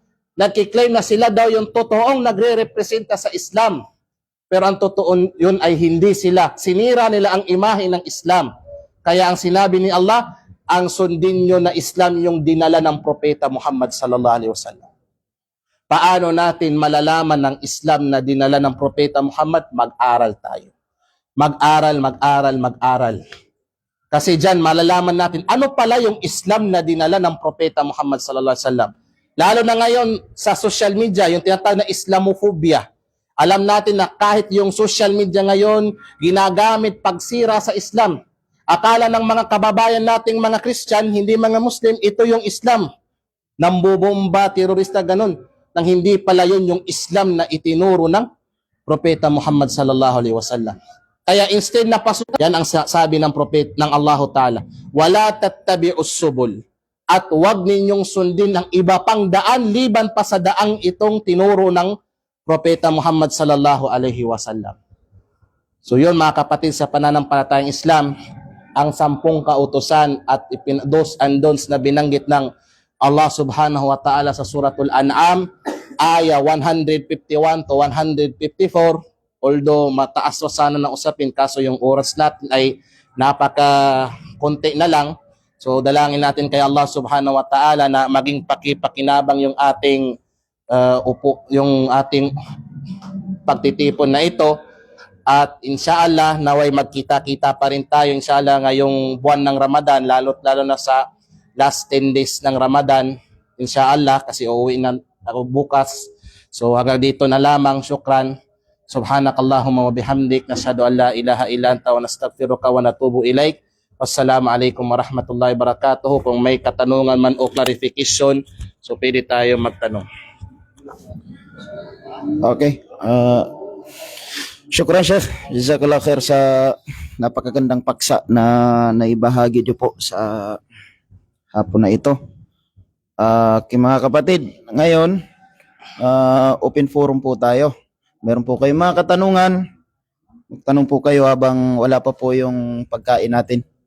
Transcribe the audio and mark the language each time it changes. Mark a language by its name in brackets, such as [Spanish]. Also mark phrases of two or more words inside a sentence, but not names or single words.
[Filipino] Nagkiklaim na sila daw yung totoong nagre-representa sa Islam. Pero ang totoo yun ay hindi sila. Sinira nila ang imahe ng Islam. Kaya ang sinabi ni Allah, ang sundin nyo na Islam yung dinala ng Propeta Muhammad [Arabic] صلى الله عليه وسلم. [Filipino] Paano natin malalaman ng Islam na dinala ng Propeta Muhammad? Mag-aral tayo. Mag-aral. Kasi dyan malalaman natin ano pala yung Islam na dinala ng Propeta Muhammad [Arabic] صلى الله عليه وسلم. [Filipino] Lalo na ngayon sa social media, yung tinatawag na Islamophobia. Alam natin na kahit yung social media ngayon ginagamit pagsira sa Islam. Akala ng mga kababayan nating mga Christian, hindi mga Muslim, ito yung Islam. Nambubomba, terorista, ganun. Nang hindi pala yun yung Islam na itinuro ng Propeta Muhammad [Arabic] صلى الله عليه وسلم. [Filipino] Kaya instead na pasukan, yan ang sabi ng Propeta ng Allah Ta'ala, [Arabic] ولا تتبعوا السبل. [Filipino] At huwag ninyong sundin ang iba pang daan, liban pa sa daang itong tinuro ng Propeta Muhammad [Arabic] صلى الله عليه وسلم. [Filipino] So yun mga kapatid sa pananampalatayang Islam, ang 10 kautusan at [English] dos and don'ts [Filipino] na binanggit ng Allah [Arabic] سبحانه وتعالى [Filipino] sa suratul An'am, aya 151 to 154. Although mataas pa sana na usapin, kaso yung oras natin ay napaka-konti na lang. So dalangin natin kay Allah [Arabic] سبحانه وتعالى [Filipino] na maging pakipakinabang yung ating yung ating pagtitipon na ito. At inshallah, naway magkita-kita pa rin tayo inshallah ngayong buwan ng Ramadan, lalo na sa [English] last 10 days [Filipino] ng Ramadan, inshallah, kasi uuwi na ako bukas. So hanggang dito na lamang. Syukran. [Arabic] سبحانك اللهم وبحمدك نشهد أن لا إله إلا أنت ونستغفرك ونتوب إليك. والسلام عليكم ورحمة الله وبركاته. [Filipino] Kung may katanungan man o clarification, so pwede tayo magtanong. Okay. Syukran, Chef. [Arabic] جزاك الله خير [Filipino] sa napakagandang paksa na naibahagi niyo po sa hapon na ito. Mga kapatid, ngayon, open forum po tayo. Meron po kayong mga katanungan. Magtanong po kayo habang wala pa po yung pagkain natin.